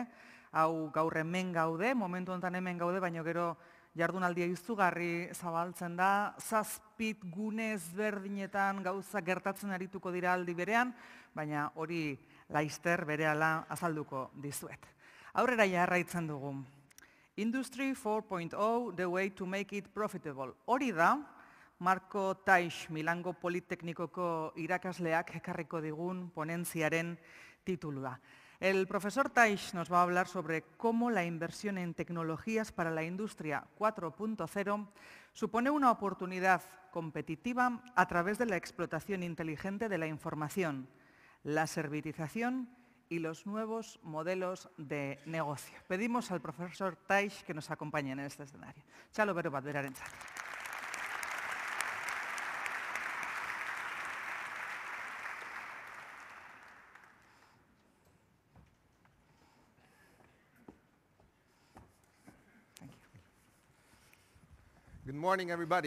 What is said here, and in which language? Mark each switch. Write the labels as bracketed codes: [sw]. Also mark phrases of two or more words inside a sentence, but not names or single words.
[eu] Hau gaur hemen gaude, momentu honetan hemen gaude, baina gero jardunaldia izugarri zabaltzen da, 7 gune ezberdinetan gauza gertatzen arituko dira aldi berean, baina hori laizter berehala azalduko dizuet. Aurrera jarraitzen dugu. [en] Industry 4.0, the way to make it profitable. [eu] Hori da, Marko Taix Milango Politeknikoko irakasleak ekarriko digun ponentziaren titulua. [es] El profesor Taix nos va a hablar sobre cómo la inversión en tecnologías para la industria 4.0 supone una oportunidad competitiva a través de la explotación inteligente de la información, la servitización y los nuevos modelos de negocio. Pedimos al profesor Taix que nos acompañe en este escenario. [eu] Txalo bero bat berarentzat. [en] Good morning, everybody.